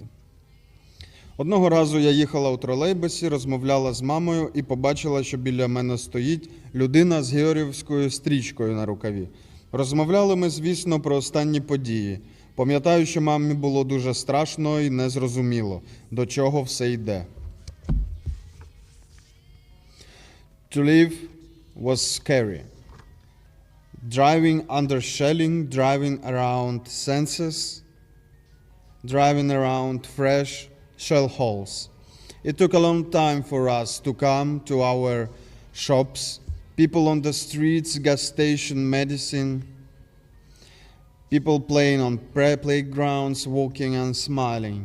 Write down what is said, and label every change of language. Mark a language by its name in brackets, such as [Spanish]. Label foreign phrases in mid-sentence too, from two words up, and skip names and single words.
[Ukrainian] Одного разу я їхала у тролейбусі, розмовляла з мамою і побачила, що біля мене стоїть людина з георгіївською стрічкою на рукаві. Розмовляли ми, звісно, про останні події. Пам'ятаю, що мамі було дуже страшно і незрозуміло, до чого все йде. [English] To live was scary. Driving under shelling, driving around census, driving around fresh shell holes. It took a long time for us to come to our shops, people on the streets, gas station, medicine, people playing on playgrounds, walking and smiling.